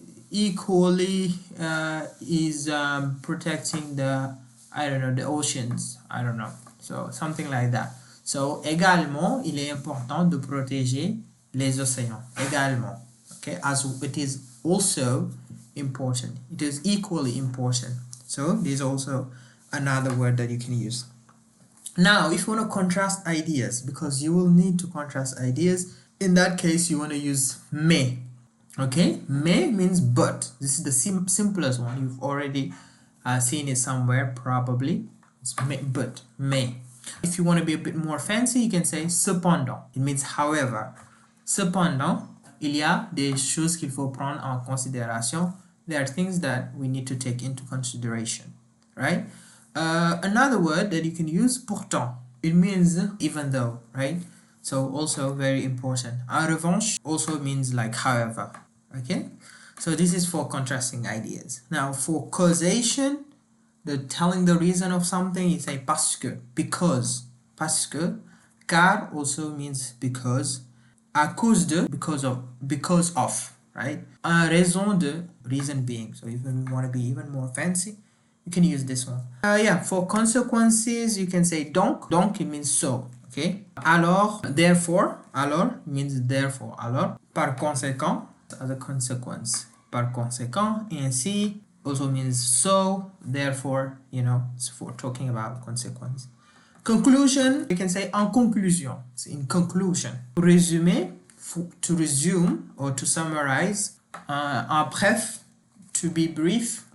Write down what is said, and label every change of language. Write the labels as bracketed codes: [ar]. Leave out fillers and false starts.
[en] Equally is protecting the the oceans. I don't know. So something like that. [fr] So également, il est important de protéger les océans. Également. [en] Okay, as it is also important. It is equally important. So this is also another word that you can use. Now, if you want to contrast ideas, because you will need to contrast ideas, in that case, you want to use mais. Okay, mais means but. This is the simplest one. You've already seen it somewhere, probably. It's mais, but, mais. If you want to be a bit more fancy, you can say cependant. It means however. [fr] Cependant, il y a des choses qu'il faut prendre en considération. [en] There are things that we need to take into consideration, right? Another word that you can use, pourtant. It means even though, right? So also very important. En revanche also means like however, okay? So this is for contrasting ideas. Now for causation, telling the reason of something, you say parce que, because. Parce que, car also means because. À cause de, because of, right? En raison de, reason being. So if you want to be even more fancy, you can use this one. For consequences, you can say donc. Donc, it means so, okay? Alors, therefore. Alors means therefore. Alors, par conséquent, as a consequence. Par conséquent, ainsi also means so, therefore, it's for talking about consequence. Conclusion, you can say en conclusion. It's in conclusion. Résumer, to resume or to summarize. En bref, to be brief.